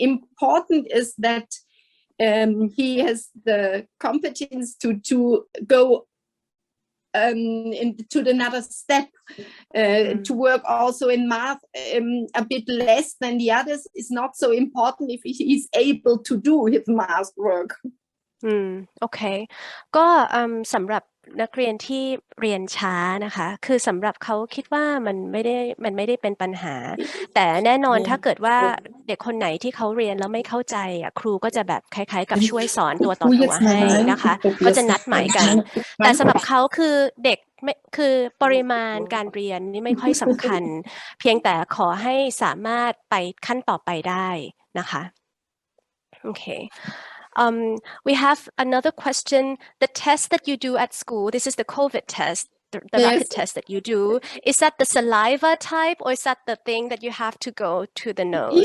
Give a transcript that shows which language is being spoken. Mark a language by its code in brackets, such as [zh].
[en] Important is that he has the competence to go into another step, to work also in math a bit less than the others is not so important if he is able to do his math work. [th] โอเคก็สำหรับนักเรียนที่เรียนช้านะคะคือสำหรับเขาคิดว่ามันไม่ได้เป็นปัญหา แต่แน่นอนถ้าเกิดว่าเด็กคนไหนที่เขาเรียนแล้วไม่เข้าใจครูก็จะแบบคล้ายๆกับช่วยสอนตัวต่อตัวให้นะคะก็จะนัดหมายกันแต่สำหรับเขาคือเด็กคือปริมาณการเรียนนี่ไม่ค่อยสำคัญเพียงแต่ขอให้สามารถไปขั้นต่อไปได้นะคะโอเค [en] we have another question. The test that you do at school, this is the COVID test, the rapid test that you do. Is that the saliva type or is that the thing that you have to go to the nose?